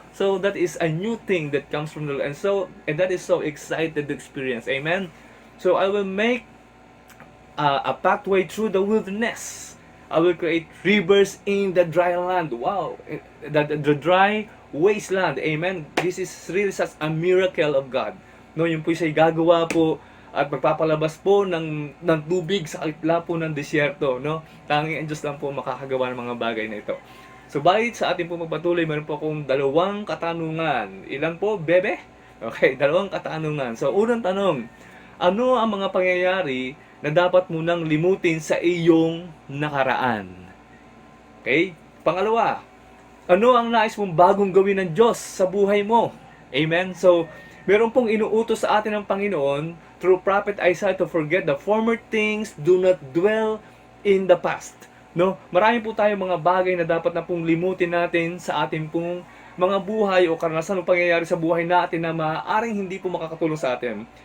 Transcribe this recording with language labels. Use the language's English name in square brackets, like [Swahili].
[English] So that is a new thing that comes from the Lord, and that is so excited to experience. Amen. So I will make a pathway through the wilderness. I will create rivers in the dry land. Wow, the dry wasteland. Amen. This is really such a miracle of God. [Filipino] No, yung po siya gagawa po at magpapalabas po ng tubig sa kitla po ng disyerto, no? Tanging ang Diyos lang po makakagawa ng mga bagay na ito. So, bakit sa ating po magpatuloy, meron po akong dalawang katanungan. Ilan po, bebe? Okay, dalawang katanungan. So, unang tanong, ano ang mga pangyayari na dapat mo nang limutin sa iyong nakaraan? Okay? Pangalawa, ano ang nais mong bagong gawin ng Diyos sa buhay mo? Amen? So, meron pong inuutos sa atin ng Panginoon through Prophet Isaiah [English] to forget the former things, do not dwell in the past. No? [Filipino] Marami po tayong mga bagay na dapat na pong limutin natin sa ating pong mga buhay o karanasan o pangyayari sa buhay natin na maaaring hindi po makakatulong sa atin.